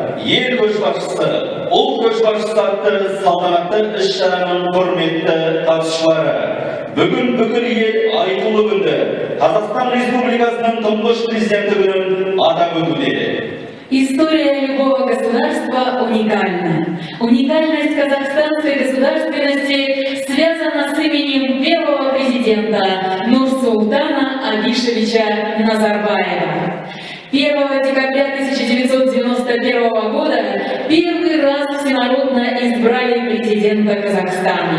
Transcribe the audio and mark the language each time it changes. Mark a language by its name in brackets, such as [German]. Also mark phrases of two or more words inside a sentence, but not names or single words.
[Kazakh] ел көшбасшысы, ұлт көшбасшысы атты салтанатты іс-шараның құрметті қатысушылары. Бүгін бүкіл ел айтулы күнді Қазақстан Республикасының тұңғыш президенті күнін атап өтуде. [Russian] История любого государства уникальна. Уникальность казахстанской государственности связана с именем первого президента Нурсултана Абишевича Назарбаева. 1 декабря 1991 года первый раз всенародно избрали президента Казахстана.